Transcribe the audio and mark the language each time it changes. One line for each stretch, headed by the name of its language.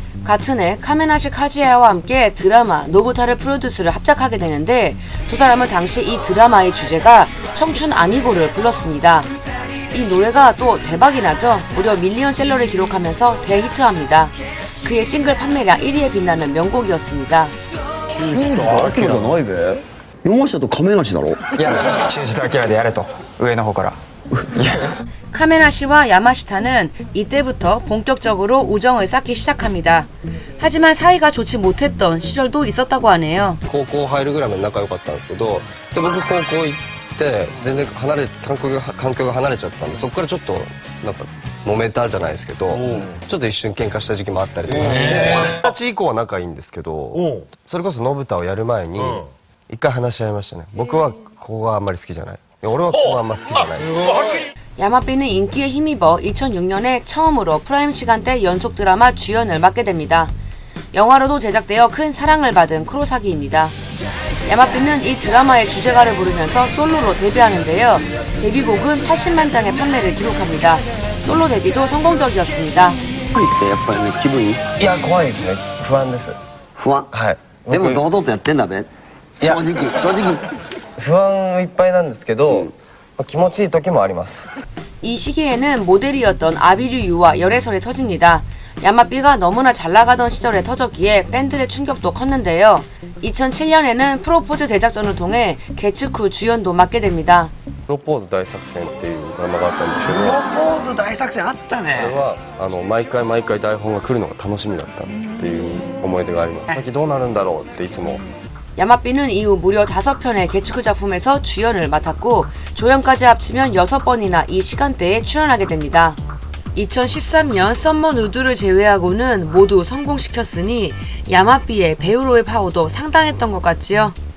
Korean: 같은 해 카메나시 카즈야와 함께 드라마 노부타를 프로듀스를 합작하게 되는데 두 사람은 당시 이 드라마의 주제가 청춘 아미고를 불렀습니다. 이 노래가 또 대박이 나죠. 무려 밀리언셀러를 기록하면서 대히트합니다. 그의 싱글 판매량 1위에 빛나는 명곡이었습니다.
Japanese: 修二とアキラじゃないべ。山下と亀梨だろ。いや、修二とアキラでやれと上の方から。
Korean: 카메나시와 야마시타는 이때부터 본격적으로 우정을 쌓기 시작합니다. 하지만 사이가 좋지 못했던 시절도 있었다고 하네요.
Japanese: 高校入るぐらいまで仲良かったんですけど、で僕高校行って全然環境が離れちゃったんで、そこからちょっとなんか揉めたじゃないですけど、ちょっと一瞬喧嘩した時期もあったりとかして、20歳以降は仲いいんですけど、それこそ信太をやる前に一回話し合いましたね。僕はここがあんまり好きじゃない。俺はここがあんま好きじゃない。
Korean: 야마비는 인기에 힘입어 2006년에 처음으로 프라임 시간대 연속 드라마 주연을 맡게 됩니다. 영화로도 제작되어 큰 사랑을 받은 크로사기입니다. 야마비는 이 드라마의 주제가를 부르면서 솔로로 데뷔하는데요. 데뷔곡은 80만 장의 판매를 기록합니다. 솔로 데뷔도 성공적이었습니다.
Japanese: やっぱりね、気分いい？いや、怖いですね。不安です。不安？はい。でも堂々とやってんだべ。正直。不安いっぱいなんですけど、気持ちいい時もあります。
Korean: 이 시기에는 모델이었던 아비류 유와 열애설이 터집니다. 야마비가 너무나 잘나가던 시절에 터졌기에 팬들의 충격도 컸는데요. 2007년에는 프로포즈 대작전을 통해 개츠쿠 주연도 맡게 됩니다.
Japanese: プロポーズ大作戦っていうドラマがあったんですけど、プロポーズ大作戦あったね。これは毎回毎回台本が来るのが楽しみだったっていう思い出があります。先どうなるんだろうっていつも。
Korean: 야마비는 이후 무려 5편의 개츠쿠 작품에서 주연을 맡았고 조연까지 합치면 6번이나 이 시간대에 출연하게 됩니다. 2013년 썸머 누드를 제외하고는 모두 성공시켰으니 야마비의 배우로의 파워도 상당했던 것 같지요.